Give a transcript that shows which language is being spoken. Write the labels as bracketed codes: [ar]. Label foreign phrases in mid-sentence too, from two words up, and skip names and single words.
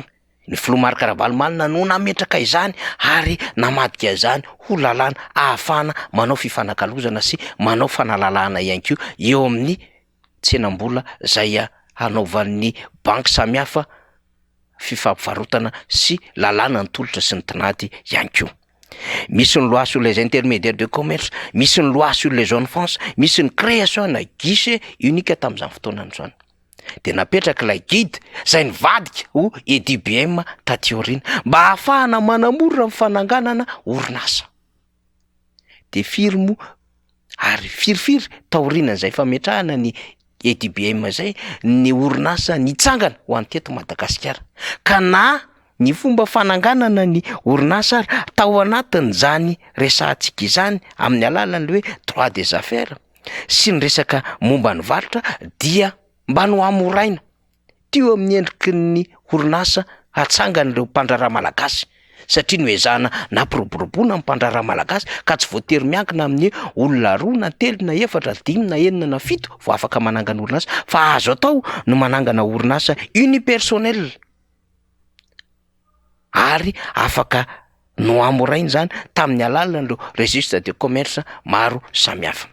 [mg] Ny filoha Marc Ravalomanana no nametraka izany ary namadika izany ho lalàna ahafahana manao fifanakalozana sy manao fanalalahana ihany koa eo amin'ny tsenam-bola zay hanaovan'ny banky samihafa fifampivarotana sy lalàna ny tolotra sy ny tinady ihany koa. Misy ny [fr] loi sur les intermédiaires de commerce, [mg] misy ny [fr] loi sur les zones franches, [mg] misy ny création na [fr] guichet unique [mg] tamin'izany fotoana androany. Dia napetraka ilay guide zay nivadika ho EDBM taty aoriana mba ahafahana manamora ny fananganana orinasa. De firmo ary firifiry taorianan'izay fametrahana ny EDBM zay ny orinasa nitsangana ho an'ny teto Madagasikara. Ka na ny fomba fananganana ny orinasa tao anatin'izany resantsika izany amin'ny alalan'ny hoe [fr] droit des affaires [mg] sy ny resaka momba ny varotra dia mba no amoraina teo amin'ny endriky ny orinasa hatsangana ireo mpandrarà malagasy, satria no ezahana nampiroboroboana ny mpandrarà malagasy ka tsy voatery miankina amin'ny olona 2 na 3 na 4 na 5 na 6 na 7 vao afaka manangana orinasa, fa azo atao no manangana orinasa unipersonnel ary afaka no amoraina zany tamin'ny alalan'ireo [fr] registre de commerce [mg] maro samihafa.